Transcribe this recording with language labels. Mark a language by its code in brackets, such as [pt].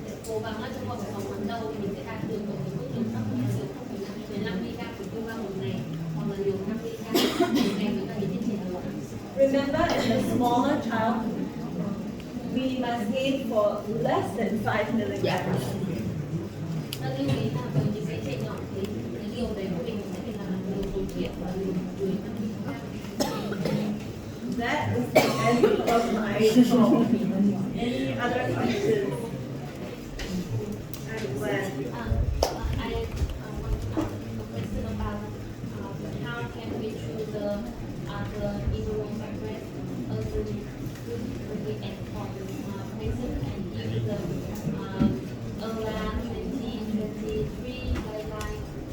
[vi] cố gắng là trong vòng 6 tháng đầu thì mình sẽ đạt được ở mức liều thấp là liều 0,5 mg per kg một ngày hoặc là liều 5 mg một ngày với cả những tiến triển là [en] Remember, in the smaller child, we must aim for less than 5 milligrams. [vi] ta lưu ý là với những cái trẻ nhỏ thì cái liều đấy của mình sẽ phải là liều tối thiểu và liều dưới 5 mg. [en] That is the end of my talk. Any other questions? I'm glad. I want to ask a question about how can we choose the immunosuppressant as a good and for the patient and give the ELA 2023 guideline.